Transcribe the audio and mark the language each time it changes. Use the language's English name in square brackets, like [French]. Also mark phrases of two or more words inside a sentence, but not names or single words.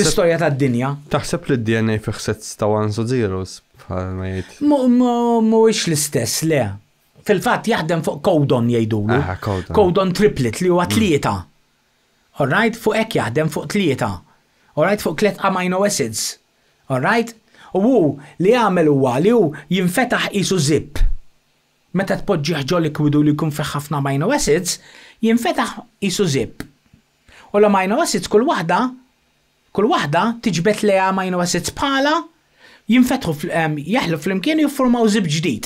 [Maltese] fl-istorja tad-dinja. li d-DNA fih sets ta' ones u zeros bħal ma jgħid. Mhuwiex l-istess, le. Fil-fatt jaħdem fuq codon jgħidulu. Codon. [English] Codon triplet [Maltese] li huwa 3. Alright, fuq hekk jaħdem fuq 3. Alright, fuq 3 [English] amino acids. [Maltese] Alright? U hu li jagħmel huwa li hu jinfetaħ qisu zip. Meta tpoġġih ġol likwidu li jkun fih ħafna [English] amino acids, [Maltese] jinfetaħ qisu zip. U l- [English] amino acids [Maltese] kull waħda tiġbed li [English] amino acids [Maltese] bħala jinfetħu jaħlu fl-imkien jiffurmaw zip ġdid.